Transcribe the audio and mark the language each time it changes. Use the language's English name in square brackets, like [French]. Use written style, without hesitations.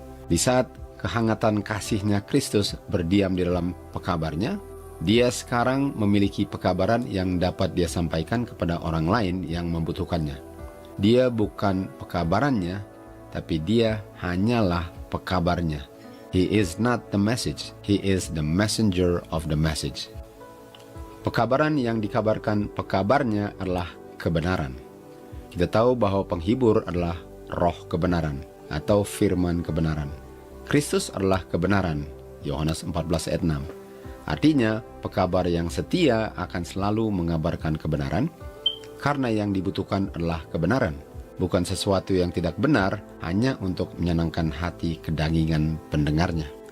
[Indonesian] Di saat kehangatan kasihnya Kristus berdiam di dalam pekabarnya, dia sekarang memiliki pekabaran yang dapat dia sampaikan kepada orang lain yang membutuhkannya. Dia bukan pekabarannya, tapi dia hanyalah pekabarnya. [English] He is not the message, he is the messenger of the message. [Indonesian] Pekabaran yang dikabarkan pekabarnya adalah kebenaran. Kita tahu bahwa penghibur adalah roh kebenaran atau firman kebenaran. Kristus adalah kebenaran, Yohanes 14 ayat 6. Artinya, pekabar yang setia akan selalu mengabarkan kebenaran, karena yang dibutuhkan adalah kebenaran, bukan sesuatu yang tidak benar hanya untuk menyenangkan hati kedangingan pendengarnya.